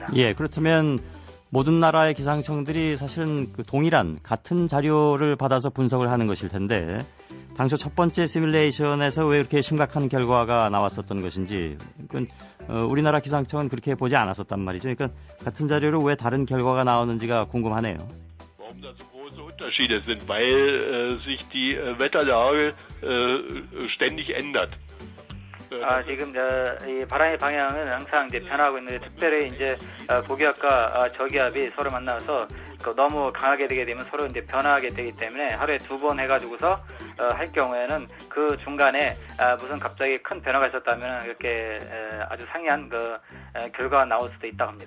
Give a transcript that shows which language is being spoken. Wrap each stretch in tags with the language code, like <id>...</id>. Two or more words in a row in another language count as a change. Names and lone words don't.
<ko>예, 그렇다면 모든 나라의 기상청들이 사실은 동일한 같은 자료를 받아서 분석을 하는 것일 텐데 당초 첫 번째 시뮬레이션에서 왜 이렇게 심각한 결과가 나왔었던 것인지 그러니까 우리나라 기상청은 그렇게 보지 않았었단 말이죠. 그러니까 같은 자료로 왜 다른 결과가 나오는지가 궁금하네요.</ko> <de>Warum da so große Unterschiede sind, weil sich die Wetterlage ständig ändert.</de> <ko>지금 이 바람의 방향은 항상 이제 변하고 있는데 특별히 이제 고기압과 저기압이 서로 만나서 너무 강하게 되게 되면 서로 이제 변화하게 되기 때문에 하루에 2번 해가지고서 할 경우에는 그 중간에 무슨 갑자기 큰 변화가 있었다면 이렇게 아주 상이한 결과가 나올 수도 있다고 합니다.</ko>